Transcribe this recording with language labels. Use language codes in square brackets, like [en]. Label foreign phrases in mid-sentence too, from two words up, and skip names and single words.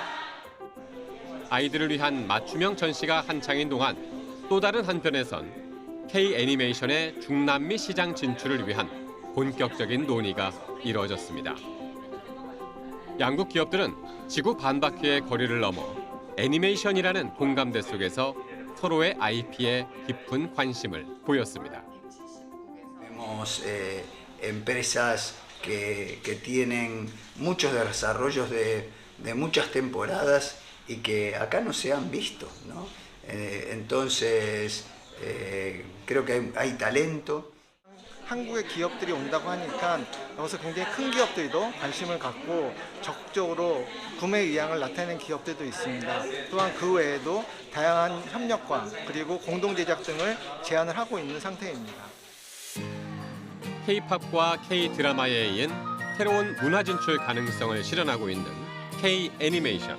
[ko] 아이들을 위한 맞춤형 전시가 한창인 동안 또 다른 한편에선 K 애니메이션의 중남미 시장 진출을 위한 본격적인 논의가 이루어졌습니다. 양국 기업들은 지구 반바퀴의 거리를 넘어 애니메이션이라는 공감대 속에서 서로의 IP에 깊은 관심을 보였습니다. [es] Vemos empresas que tienen muchos desarrollos de muchas temporadas y que acá no se han visto, ¿no? Entonces creo que hay talento. [ko] 한국의 기업들이 온다고 하니까 여기서 굉장히 큰 기업들도 관심을 갖고 적극적으로 구매 의향을 나타내는 기업들도 있습니다. 또한 그 외에도 다양한 협력과 그리고 공동 제작 등을 제안을 하고 있는 상태입니다. K-팝과 K-드라마에 이은 새로운 문화 진출 가능성을 실현하고 있는 K-애니메이션.